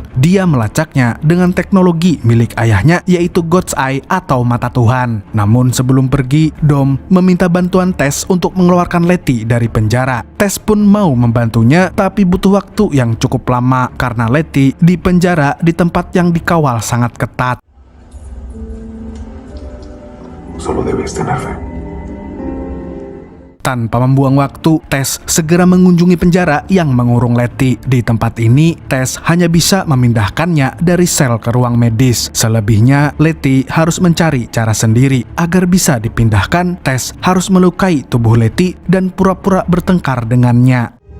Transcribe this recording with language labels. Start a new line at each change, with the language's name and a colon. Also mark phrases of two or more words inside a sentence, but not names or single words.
Indonesian: Dia melacaknya dengan teknologi milik ayahnya, yaitu God's Eye atau mata Tuhan. Namun sebelum pergi, Dom meminta bantuan Tess untuk mengeluarkan Letty dari penjara. Tess pun mau membantunya, tapi butuh waktu yang cukup lama karena Letty di penjara di tempat yang dikawal sangat ketat.
Spanish: Solo debes tener fe.
Indonesian: Tanpa membuang waktu, Tess segera mengunjungi penjara yang mengurung Letty. Di tempat ini, Tess hanya bisa memindahkannya dari sel ke ruang medis. Selebihnya, Letty harus mencari cara sendiri. Agar bisa dipindahkan, Tess harus melukai tubuh Letty dan pura-pura bertengkar dengannya.